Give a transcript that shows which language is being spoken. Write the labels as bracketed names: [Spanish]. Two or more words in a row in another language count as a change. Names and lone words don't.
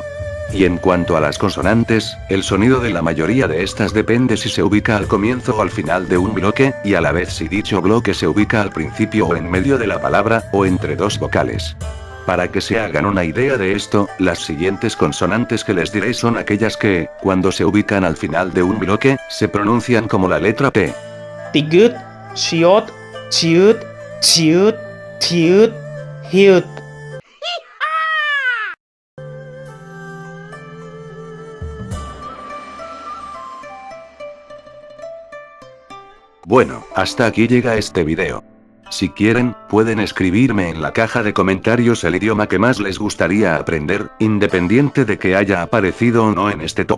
[Spanish] Y en cuanto a las consonantes, el sonido de la mayoría de estas depende si se ubica al comienzo o al final de un bloque, y a la vez si dicho bloque se ubica al principio o en medio de la palabra, o entre dos vocales. Para que se hagan una idea de esto, las siguientes consonantes que les diré son aquellas que, cuando se ubican al final de un bloque, se pronuncian como la letra T. [Korean] 디귿, 시옷, 지읒, 지읒, 디귿, 히읗. [Spanish] Bueno, hasta aquí llega este video. Si quieren, pueden escribirme en la caja de comentarios el idioma que más les gustaría aprender, independiente de que haya aparecido o no en este top.